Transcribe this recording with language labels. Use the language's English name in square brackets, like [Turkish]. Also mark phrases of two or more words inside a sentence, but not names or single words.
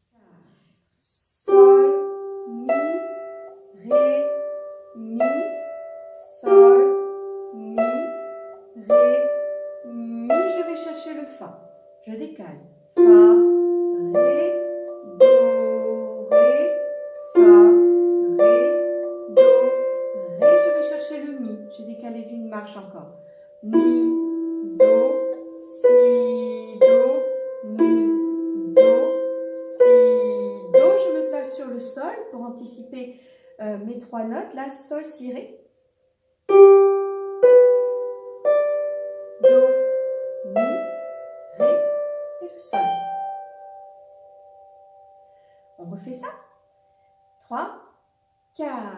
[French] Sol, Mi, Ré, Mi, Sol, Mi, Ré, Mi. Je vais chercher le Fa. Je décale. Fa, Ré, Do, Ré, Fa, Ré, Do, Ré. Je vais chercher le Mi. J'ai décalé d'une marche encore. Mi, Do, Si, Do, Mi, Do, Si, Do. Je me place sur le Sol pour anticiper mes trois notes. Là, Sol, Si, Ré. Do, Mi, Ré et le Sol. On refait ça. 3, 4.